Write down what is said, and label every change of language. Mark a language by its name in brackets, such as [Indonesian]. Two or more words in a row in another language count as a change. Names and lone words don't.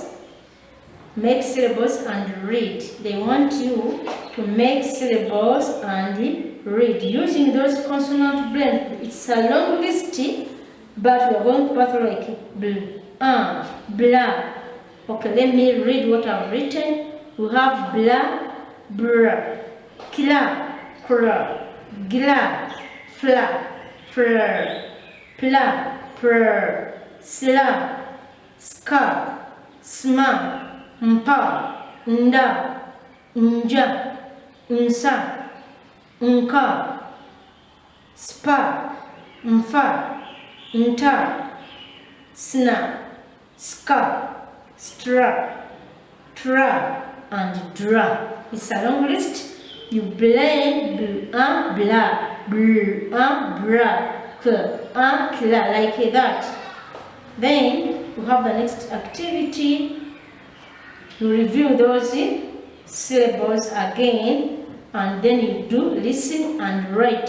[English] Make syllables and read. They want you to make syllables and read using those consonant blends. It's a long list, but we are going to pass like blah. Okay, let me read what I've written. We have blah, bra, kla, kra, gla, fla, fr, pla, pr, sla, ska, sma, mpa, nda, nja, nsa, nka, spa, mfa, nta, sna, ska, stra, tra, and dra. It's a long list. You blend blah, blah, blah, bra, kla, like that. Then we have the next activity. You review those syllables again, and then you do listen and write.